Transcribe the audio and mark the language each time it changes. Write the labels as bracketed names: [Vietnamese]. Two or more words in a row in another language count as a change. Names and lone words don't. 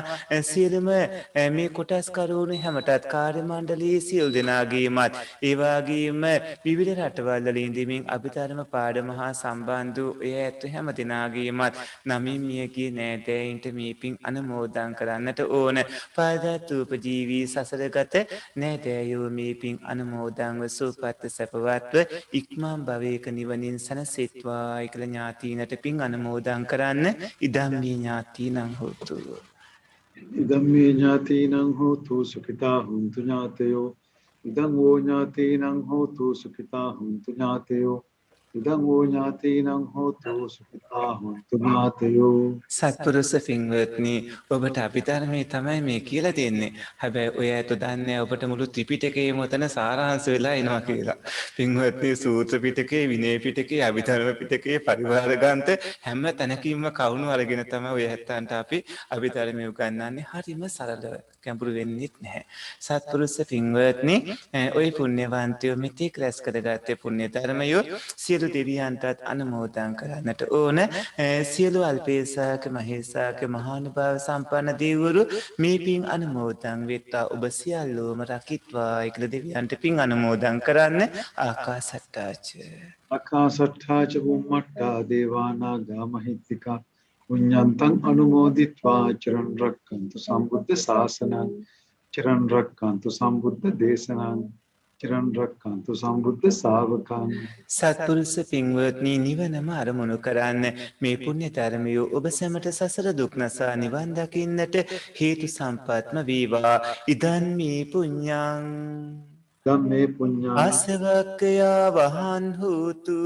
[Sinhala] සියලුම මේ කොටස් කරුණු හැමතත් කාර්ය මණ්ඩලයේ සියලු දෙනාගේමත් ඒ වගේම විවිධ රටවල් වල ඉඳමින් අභිධර්ම පාඩම හා සම්බන්ධ වූ ඒ ඇත්ත හැම දෙනාගේමත් නමින් මියගිය නෑදෑයින්ට මේ පින් අනුමෝදන් කරන්නට ඕන. පාදත්ූපජීවී සසරගත නෑදෑයෝ මේ පින් අනුමෝදන්ව සුවපත් සැපවත්ව ඉක්මන් භවයක නිවනින් සැනසෙත්වා කියලා ඥාතීනට පින් අනුමෝදන් කරන්න. [Pali] ඉදම්මේ ඥාතීනං හෝතු. ඉදම්මේ ඥාතීනං හෝතු සුඛිතා හුන්තු ඥාතයෝ. ඉදං වූ ඥාතීනං හෝතු සුඛිතා හුන්තු ඥාතයෝ. ඉදං වූ ඥාතීනං හෝතු සුඛිතා හුන්තු ඥාතයෝ. [Sinhala] සත්පුරුෂ පින්වත්නි, ඔබට අභිධර්මයේ තමයි මේ කියලා දෙන්නේ. හැබැයි ඔය ඇත්ත දන්නේ ඔබට මුළු ත්‍රිපිටකයේම උතන සාරාංශ වෙලා එනවා කියලා. පින්වත්නි, සූත්‍ර පිටකේ, විනය පිටකේ, අභිධර්ම පිටකේ, පරිවාර ග්‍රන්ථ හැම තැනකින්ම කවුණු අරගෙන තමයි ඔය ඇත්තන්ට අපි අභිධර්මයේ උගන්වන්නේ. හරිම සරලව, ගැඹුරු වෙන්නේ නැහැ. සත්පුරුෂ පින්වත්නි, ඔය පුණ්‍යවන්තයෝ මෙතෙක් රැස් කරගත්තේ පුණ්‍ය ධර්මයෝ සියලු දෙවියන්ටත් අනුමෝදන් කරන්නට ඕන. සියලු අල්පේසාක මහේසාක මහානුභාව සම්පන්න දෙවිවරු මේ පින් අනුමෝදන් වෙත්වා. ඔබ සියල්ලෝම රකිත්වා කියලා දෙවියන්ට පින් අනුමෝදන් කරන්න. [Pali] ආකාසට්ටාච අකාසට්ඨාච බුම්මට්ටා දේවානාගා මහිත්‍තිකා පුඤ්ඤන්තං අනුමෝදිත්වා චිරන් රක්ඛන්තු සම්බුද්ධ ශාසනං චිරන් රක්ඛන්තු සම්බුද්ධ දේශනං චිරන් රක්ඛන්තු සම්බුද්ධ ශාවකං. [Sinhala] සත්පුරුෂ පින්වත්නි, නිවනම අරමුණු කරන්න. මේ පුණ්‍ය ධර්මය ඔබ සැමට සසර දුක් නසා නිවන් දකින්නට හේතු සම්පත්ම වේවා. [Pali] ඉදන් මේ පුඤ්ඤං ධම්මේ පුඤ්ඤං ආසවක්ඛයා වහන් හෝතු.